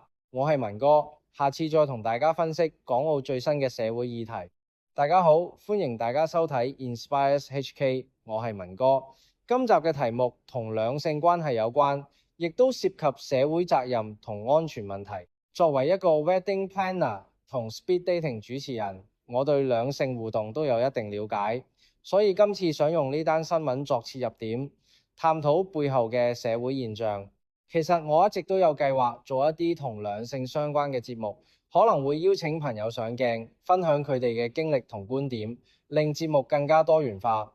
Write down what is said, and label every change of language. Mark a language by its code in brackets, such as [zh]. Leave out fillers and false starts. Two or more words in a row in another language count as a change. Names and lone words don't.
[yue] 我係文哥，下次再同大家分析港澳最新嘅社會議題。大家好，歡迎大家收睇 Inspires HK， 我係文哥。今集嘅題目同兩性關係有關，亦都涉及社會責任同安全問題。作為一個 [en] wedding planner [yue] 同 [en] speed dating [yue] 主持人，我對兩性互動都有一定了解，所以今次想用呢單新聞作切入點，探討背後嘅社會現象。其實我一直都有計劃做一啲同兩性相關嘅節目，可能會邀請朋友上鏡，分享佢哋嘅經歷同觀點，令節目更加多元化。